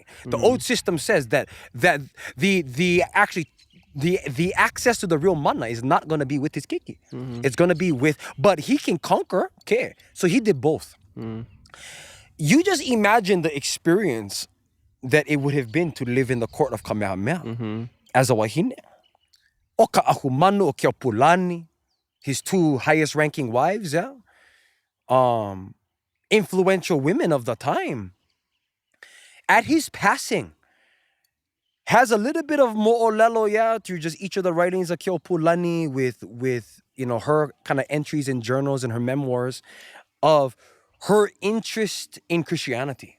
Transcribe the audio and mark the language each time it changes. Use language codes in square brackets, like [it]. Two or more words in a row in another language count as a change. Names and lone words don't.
[en] The old system says that the access to the real mana is not going to be with his keiki. It's going to be with, but he can conquer. Okay, so he did both. You just imagine the experience that it would have been to live in the court of Kamehameha as a wahine. [haw] O Ka'ahumanu o Keopulani, [en] his two highest ranking wives, influential women of the time. At his passing, has a little bit of mo'olelo, through just each of the writings of Keopulani with her kind of entries in journals and her memoirs of her interest in Christianity.